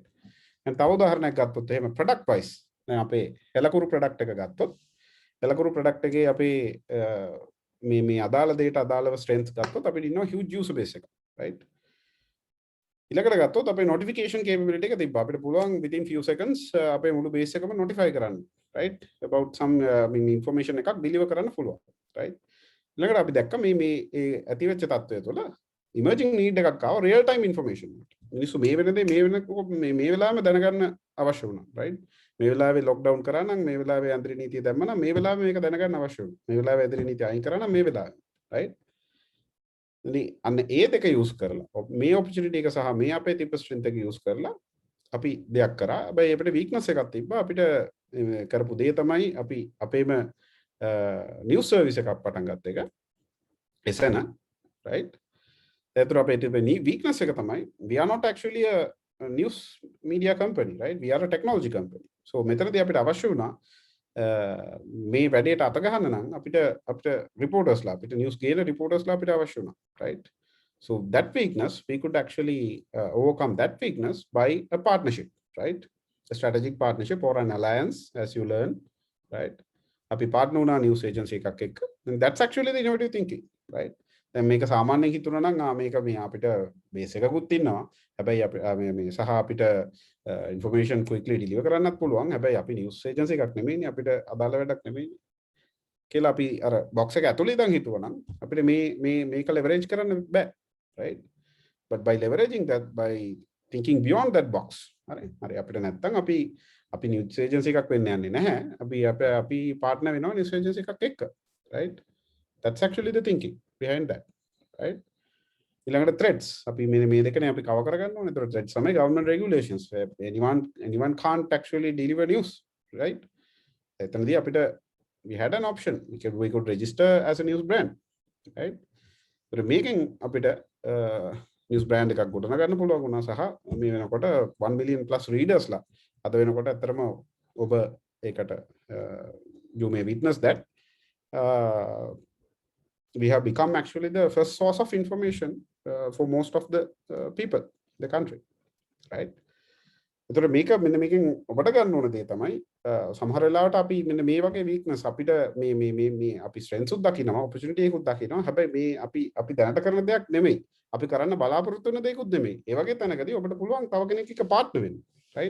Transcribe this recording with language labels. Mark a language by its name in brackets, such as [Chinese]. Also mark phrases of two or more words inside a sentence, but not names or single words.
[Sinhala] තව උදාහරණයක් ගත්තොත් එහෙම product wise දැන් අපේ එලකුරු product එක ගත්තොත් එලකුරු product එකේ අපේ මේ අදාළ දෙයට අදාළව strengths ගත්තොත් අපිට ඉන්නවා [English] huge user base [Sinhala] එක. right? ඊළඟට ගත්තොත් අපේ [English] notification capability [Sinhala] එක තිබ්බා. අපිට පුළුවන් [English] within few seconds [Sinhala] අපේ මුළු base එකම notify කරන්න, right? [English] About some information [Sinhala] එකක් deliver කරන්න පුළුවන්, right? ඊළඟට අපි දැක්ක මේ ඇති වෙච්ච තත්ත්වය තුළ [English] emerging need [Sinhala] එකක් ආව [English] real time information. [Sinhala] මිනිස්සු මේ වෙන දේ මේ වෙලාවෙම දැනගන්න අවශ්‍ය වුණා, right? මේ වෙලාවේ lockdown කරා නම් මේ වෙලාවේ ඇන්දරි නීතිය දැම්ම නම් මේ වෙලාවේ මේක දැනගන්න අවශ්‍ය වුණා. මේ වෙලාවේ ඇන්දරි නීතිය අයින් කරා නම් මේ වෙලාවේ, right? අන්න ඒ දෙක use කරලා මේ opportunity එක සහ මේ අපේ තිබ්බ strength එක use කරලා අපි දෙයක් කරා. හැබැයි අපිට weakness එකක් තිබ්බා. අපිට කරපු දේ තමයි අපි අපේම news service එකක් පටන් ගත්ත එක. එසන, right? ඒතර අපේ තිබෙන weakness එක තමයි [English] we are not actually a news media company, right? We are a technology company. [Sinhala] So මෙතනදී අපිට අවශ්‍ය වුණා මේ වැඩේට අත ගහන්න නම් අපිට reportersලා අපිට news ගේන reportersලා අපිට අවශ්‍ය වුණා, right? [English] So that weakness we could actually overcome that weakness by a partnership, right? A strategic partnership or an alliance, as you learn, right? [Sinhala] අපි partner වුණා news agency එකක් එක්ක. [English] And that's actually the innovative thinking, right? [Sinhala] දැන් මේක සාමාන්‍යයෙන් හිතුණා නම් මේක මේ අපිට බේස් එකකුත් ඉන්නවා. හැබැයි අපි මේ සහ අපිට [English] information quickly deliver [Sinhala] කරන්නත් පුළුවන්. හැබැයි අපි news agency එකක් නෙමෙයිනේ, අපිට අදාළ වැඩක් නෙමෙයිනේ. කියලා අපි අර box එක ඇතුළේ ඉඳන් හිතුවා නම් අපිට මේක leverage කරන්න බෑ, right? [English] But by leveraging that, by thinking beyond that box, [Sinhala] හරි අපිට නැත්තම් අපි news agency එකක් වෙන්න යන්නේ නැහැ. අපි partner වෙනවා news agency එකක් එක්ක, right? [English] That's actually the thinking behind that, right? [Sinhala] ඊළඟට threats අපි මේ දෙකනේ අපි cover කරගන්න ඕනේ. ඒතර threats තමයි [English] government regulations. Anyone can't actually deliver news, right? [Sinhala] එතනදී අපිට [English] we had an option. We could register as a news brand, right? [Sinhala] ඒතර මේකෙන් අපිට news brand එකක් ගොඩනගා ගන්න පුළුවන් වුණා සහ මේ වෙනකොට 1 million plus readers ලා අද වෙනකොට ඇත්තටම ඔබ ඒකට [English] you may witness that we have become actually the first source of information for most of the people in the country, right? [Sinhala] ඒතර මේකෙන් ඔබට ගන්න ඕන දේ තමයි සමහර වෙලාවට අපි මෙන්න මේ වගේ weakness අපිට මේ අපි strengths උත් දකිනවා, opportunity එකකුත් දකිනවා. හැබැයි මේ අපි දැනට කරන දෙයක් නෙමෙයි. අපි කරන්න බලාපොරොත්තු වෙන දෙයක්ුත් නෙමෙයි. ඒ වගේ තැනකදී ඔබට පුළුවන් තව කෙනෙක් එක්ක partner වෙන්න, right?